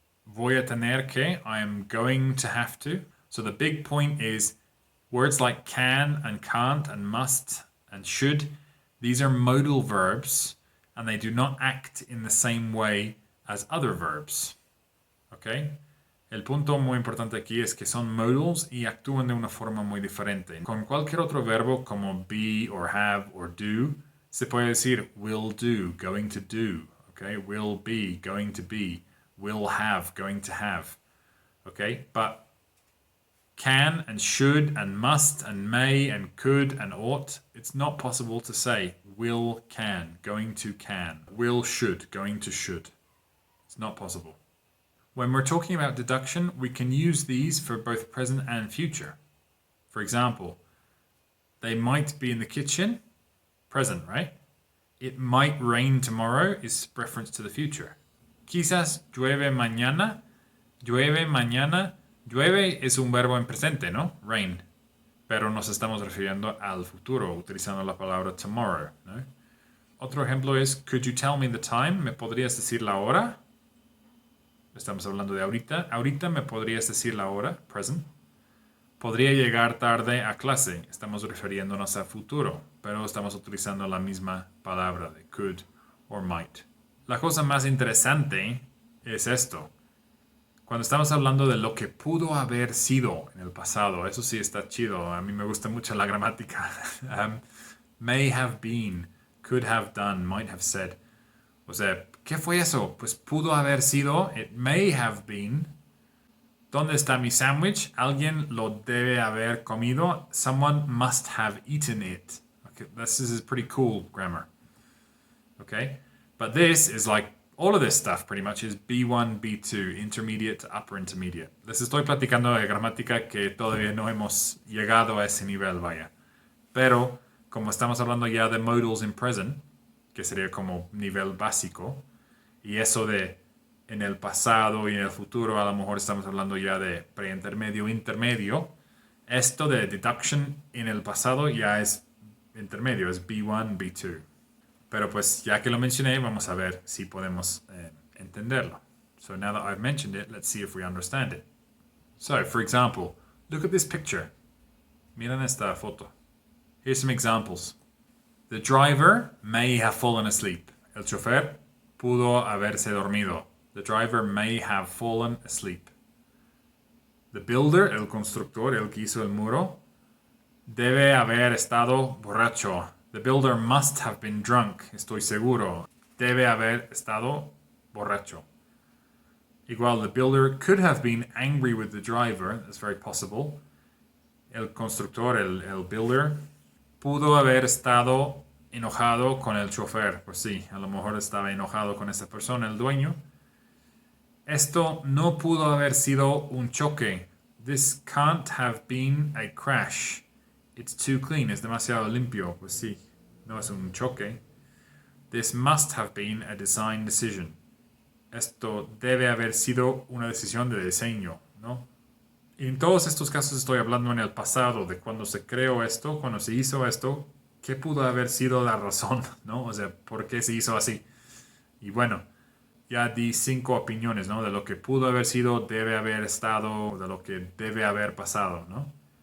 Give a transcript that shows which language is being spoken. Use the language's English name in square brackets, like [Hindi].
[Spanish] Voy a tener que, [English] I am going to have to. So the big point is words like can and can't and must and should, these are modal verbs and they do not act in the same way as other verbs. Okay? [Spanish] El punto muy importante aquí es que son modals y actúan de una forma muy diferente. Con cualquier otro verbo como be or have or do, se puede decir [English] will do, going to do. Okay? Will be, going to be. Will have, going to have. Okay? But can and should and must and may and could and ought, it's not possible to say will can, going to can, will should, going to should. It's not possible. When we're talking about deduction, we can use these for both present and future. For example, they might be in the kitchen, present, right? It might rain tomorrow is reference to the future. [Spanish] Quizás llueve mañana. Llueve mañana. Llueve es un verbo en presente, ¿no? Rain. Pero nos estamos refiriendo al futuro, utilizando la palabra tomorrow, ¿no? Otro ejemplo es, [English] could you tell me the time? [Spanish] ¿Me podrías decir la hora? Estamos hablando de ahorita. Ahorita me podrías decir la hora, present. Podría llegar tarde a clase. Estamos refiriéndonos a futuro, pero estamos utilizando la misma palabra de could or might. La cosa más interesante es esto. Cuando estamos hablando de lo que pudo haber sido en el pasado, eso sí está chido. A mí me gusta mucho la gramática. [English] May have been, could have done, might have said. [Spanish] O sea, ¿qué fue eso? Pues pudo haber sido, [English] it may have been. [Spanish] ¿Dónde está mi sándwich? Alguien lo debe haber comido. [English] Someone must have eaten it. Okay, this is pretty cool grammar. Okay? But this is like, all of this stuff pretty much is B1, B2, intermediate to upper intermediate. [Spanish] Les estoy platicando de gramática que todavía no hemos llegado a ese nivel, vaya. Pero, como estamos hablando ya de modals in present, que sería como nivel básico, y eso de en el pasado y en el futuro, a lo mejor estamos hablando ya de pre-intermedio, intermedio. Esto de deduction en el pasado ya es intermedio, es B1, B2. Pero pues ya que lo mencioné, vamos a ver si podemos entenderlo. [English] So now that I've mentioned it, let's see if we understand it. So, for example, look at this picture. [Spanish] Miren esta foto. [English] Here's some examples. The driver may have fallen asleep. [Spanish] El chofer pudo haberse dormido. [English] The driver may have fallen asleep. The builder, [Spanish] el constructor, el que hizo el muro, debe haber estado borracho. [English] The builder must have been drunk. [Spanish] Estoy seguro. Debe haber estado borracho. [English] Igual, the builder could have been angry with the driver. That's very possible. [Spanish] El constructor, el builder, pudo haber estado enojado con el chofer. Pues sí, a lo mejor estaba enojado con esa persona, el dueño. Esto no pudo haber sido un choque. [English] This can't have been a crash. It's too clean. [Spanish] Es demasiado limpio. Pues sí, no es un choque. [English] This must have been a design decision. [Spanish] Esto debe haber sido una decisión de diseño, ¿no? Y en todos estos casos estoy hablando en el pasado, de cuando se creó esto, cuando se hizo esto, ¿qué pudo haber sido la razón, ¿no? O sea, ¿por qué se hizo así? Y bueno, ya di 5 opiniones, ¿no? De lo que pudo haber sido, debe haber estado, de lo que debe haber pasado, ¿no?